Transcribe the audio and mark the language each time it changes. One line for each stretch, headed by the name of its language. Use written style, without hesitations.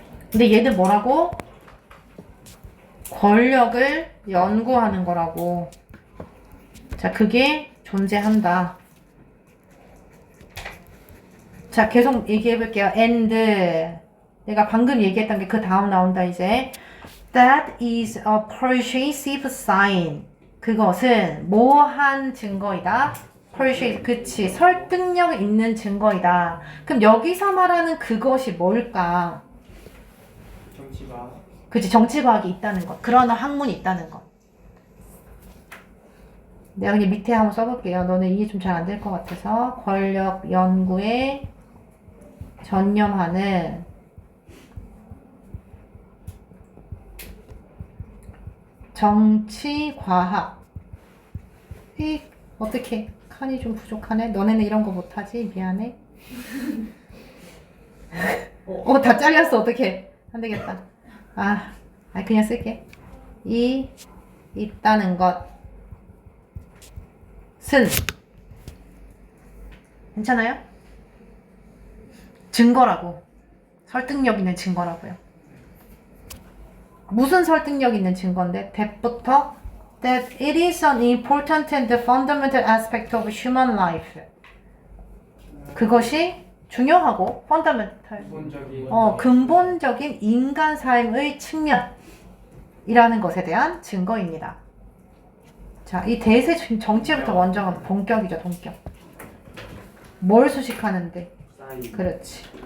Korean: 근데 얘들 뭐라고? 권력을 연구하는 거라고. 자, 그게 존재한다. 자, 계속 얘기해 볼게요. and 내가 방금 얘기했던 게 그 다음 나온다 이제.
English: That is a persuasive sign.
Korean: 그것은 뭐한 증거이다? persuasive, 그치. 설득력 있는 증거이다. 그럼 여기서 말하는 그것이 뭘까? 정치가. 그치, 정치과학이 있다는 것. 그런 학문이 있다는 것. 내가 그냥 밑에 한번 써볼게요. 너네 이해 좀 잘 안 될 것 같아서. 권력 연구에 전념하는 정치과학. 어떻게 칸이 좀 부족하네? 너네는 이런 거 못하지? 미안해. 다 잘렸어. 어떡해. 안 되겠다. 그냥 쓸게. 이 있다는 것은 괜찮아요? 증거라고. 설득력 있는 증거라고요. 무슨 설득력 있는 증거인데?
English: that부터 that it is an important and fundamental aspect of human life.
Korean: 그것이 중요하고 fundamental, 기본적인 근본적인 인간 삶의 측면이라는 것에 대한 증거입니다. 자, 이 대세 정치부터 먼저 본격이죠, 본격. 뭘 수식하는데? 그렇지.